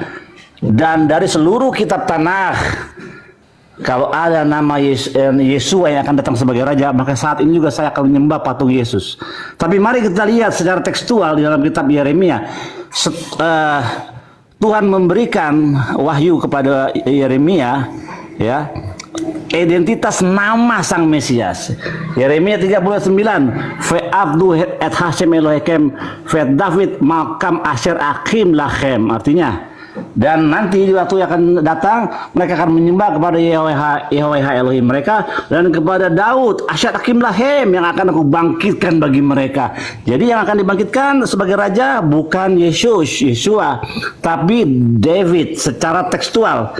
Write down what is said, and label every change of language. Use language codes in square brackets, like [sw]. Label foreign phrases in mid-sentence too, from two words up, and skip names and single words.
[id] Dan dari seluruh kitab Tanakh, kalau ada nama Yesua yang akan datang sebagai raja, maka saat ini juga saya akan menyembah patung Yesus. Tapi mari kita lihat secara tekstual di dalam kitab Yeremia. Tuhan memberikan wahyu kepada Yeremia, ya, identitas nama sang Mesias. Yeremia 39, [he] ועבדו את השם אלהיכם, ואת דוד מלכם אשר אקים להם. [id] Artinya, dan nanti di waktu yang akan datang mereka akan menyembah kepada Yahweh Elohim mereka, dan kepada Daud [he] אשר אקים להם, [id] yang akan aku bangkitkan bagi mereka. Jadi yang akan dibangkitkan sebagai raja bukan Yesua, tapi David secara tekstual.